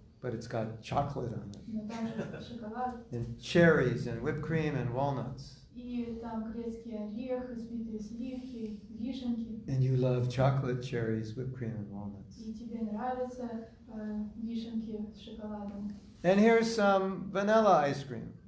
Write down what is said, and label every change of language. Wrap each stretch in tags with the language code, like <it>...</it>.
<en>But it's got chocolate on it.</en> <ru>но там же шоколад,</ru> <en>And cherries and whipped cream and walnuts.</en> <ru>и там грецкий орех, взбитые сливки, вишенки.</ru> <en>And you love chocolate, cherries, whipped cream and walnuts.</en> <ru>И тебе нравятся вишенки с шоколадом.</ru> <en>And here's some vanilla ice cream.</en>